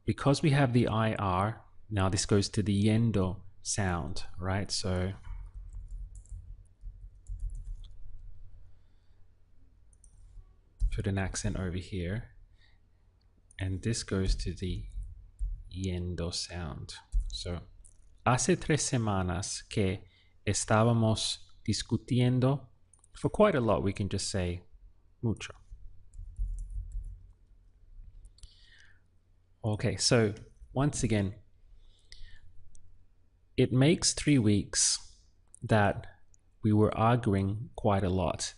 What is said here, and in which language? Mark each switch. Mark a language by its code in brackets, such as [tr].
[en] Because we have the IR, now this goes to the yendo sound, right? So put an accent over here, and this goes to the yendo sound. [es] So, hace 3 semanas que estábamos discutiendo. [en] For quite a lot, we can just say mucho. Okay, so once again, it makes 3 weeks that we were arguing quite a lot.